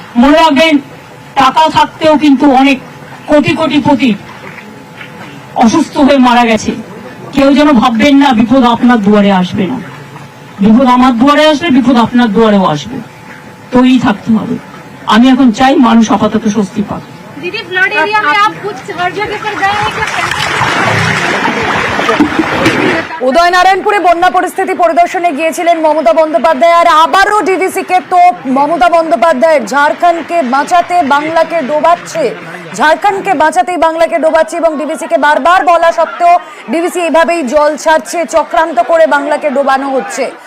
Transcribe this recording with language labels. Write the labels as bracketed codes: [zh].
[bn] মনে রাখবেন, টাকা থাকতেও কিন্তু অনেক কোটি কোটি পতি অসুস্থ হয়ে মারা গেছে। কেউ যেন ভাববেন না বিপদ আপনার দুয়ারে আসবে না। বিপদ আমার দুয়ারে আসবে, বিপদ আপনার দুয়ারেও আসবে, তৈরি থাকতে হবে। আমি এখন চাই মানুষ আপাতত স্বস্তি পাক। [hi] दीदी फ्लड एरिया में आप कुछ हर जगह पर गए हैं क्या? [bn] উদয়নারায়ণপুরে বন্যা পরিস্থিতি পরিদর্শনে গিয়েছিলেন মমতা বন্দ্যোপাধ্যায়। আর আবারও ডিভিসি কে তোপ মমতা বন্দ্যোপাধ্যায়। ঝাড়খণ্ডকে বাঁচাতে বাংলাকে ডোবাচ্ছে, ঝাড়খণ্ডকে বাঁচাতেই বাংলাকে ডোবাচ্ছে এবং ডিভিসি কে বারবার বলা সত্ত্বেও ডিভিসি এইভাবেই জল ছাড়ছে, চক্রান্ত করে বাংলাকে ডোবানো হচ্ছে।